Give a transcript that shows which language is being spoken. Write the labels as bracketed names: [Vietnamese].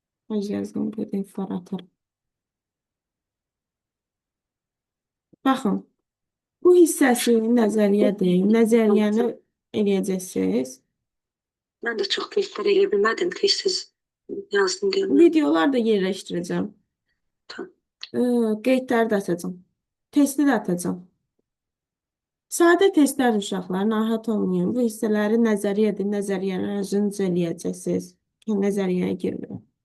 [Azerbaijani] Öz yazdığım PDF var, atarım. Baxın, bu hissəsi nəzəriyyədir. Nəzəriyyəni eləyəcəksiniz. [Turkish] Ben de çok testleri edebilmedim. Testsiz yazdım diyorum. [Azerbaijani] Videolar da yerləşdirəcəm. Tamam. Qeydləri də atacağım. Testi də atacağım. Sadə testlər uşaqlar, narahat olmayın. Bu hissələri nəzəriyyədir. Nəzəriyyəni özünüz eləyəcəksiniz. Nəzəriyyəyə girmirəm.